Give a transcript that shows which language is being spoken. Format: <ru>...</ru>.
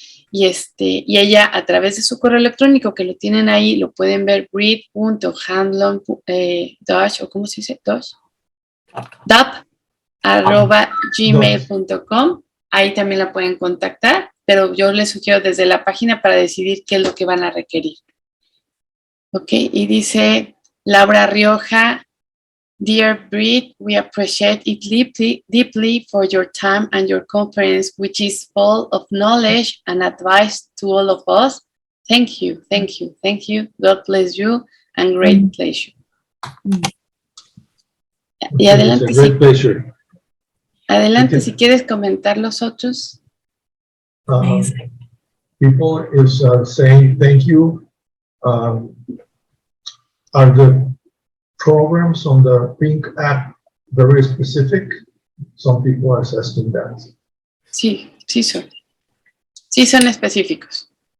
<es>Y ella a través de su correo electrónico que lo tienen ahí, lo pueden ver, brid.hanlon o ¿cómo se dice? @gmail.com. Ahí también la pueden contactar, pero yo les sugiero desde la página para decidir qué es lo que van a requerir.</es> <en>Ok,</en> <es>y dice</es> <en>Laura Rioja, Dear Brid, we appreciate it deeply for your time and your conference, which is full of knowledge and advice to all of us. Thank you, thank you, thank you. God bless you and great pleasure.</en> <es>Y adelante,</es> <en>Great pleasure.</en> <es>Adelante, si quieres comentar los otros.</es> <en>People is saying thank you. Are the programs on the Pink app very specific? Some people are asking that.</en> <es>Sí, sí son. Sí son específicos.</es>